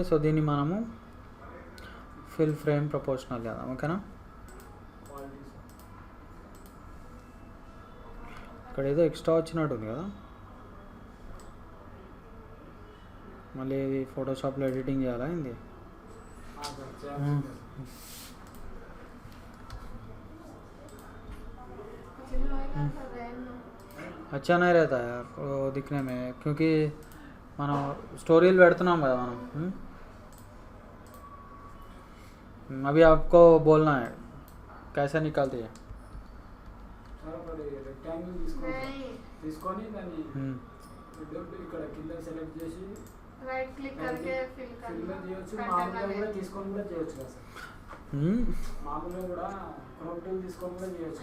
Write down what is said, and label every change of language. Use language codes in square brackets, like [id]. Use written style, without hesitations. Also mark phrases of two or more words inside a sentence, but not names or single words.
[te] సో దీన్ని మనము [en] fill frame proportional [te] చేద్దాం. ఓకేనా, ఇక్కడ ఏదో ఎక్స్ట్రా వచ్చినట్టు ఉంది కదా, మళ్ళీ ఇది ఫోటోషాప్లో ఎడిటింగ్ చేయాలా ఏంది? [hi] अच्छा नहीं रहता यार वो दिखने में, क्योंकि [te] మనం స్టోరీలు పెడుతున్నాం కదా మనం. [hi] अभी आपको बोलना है कैसे निकालते हैं. [te] తీసుకొని దాన్ని ఇక్కడ కింద సెలెక్ట్ చేసి [en] right click [te] करके ఫిల్ చేయొచ్చు. మామూలుగా కూడా తీసుకొని కూడా చేయొచ్చు కదా సార్. మామూలుగా కూడా [en] chrome tool [te] తీసుకొని కూడా చేయొచ్చు.